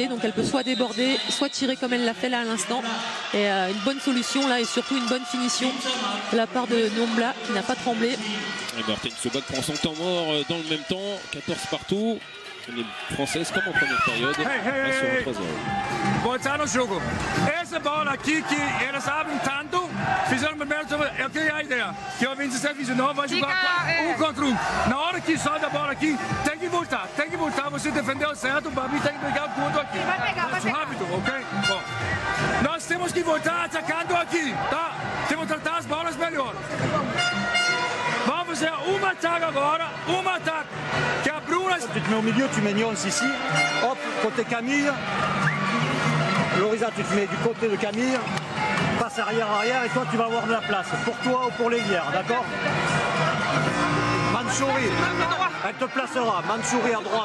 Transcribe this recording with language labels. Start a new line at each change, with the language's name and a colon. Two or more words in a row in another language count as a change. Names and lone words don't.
French: Donc elle peut soit déborder, soit tirer comme elle l'a fait là à l'instant. Et une bonne solution là, et surtout une bonne finition de la part de Nyambla qui n'a pas tremblé. Et Martin Sobak prend son temps mort dans le même temps, 14 partout. Les Françaises comme en première période, sur un 3-0.
Portuguese: Voltando jogo. Essa bola aqui que elas abrem tanto, fizeram no primeiro tempo, eu tenho a ideia que o 27-29 vai jogar contra 1. Na hora que sobe a bola aqui, tem que voltar, você defendeu certo, o Babi tem que pegar o ponto aqui. Vai pegar. Rápido, ok? Bom, nós temos que voltar atacando aqui, tá? Temos que tratar as bolas melhor. Vamos fazer um ataque agora, um ataque. Que a Bruna...
French: Tu te mets au milieu, tu mets Nyons ici, hop, côté Camille. Lorisa, tu te mets du côté de Camille, passe arrière, et toi tu vas avoir de la place, pour toi ou pour l'Hélière, d'accord? Mansouri, elle te placera, Mansouri à droite.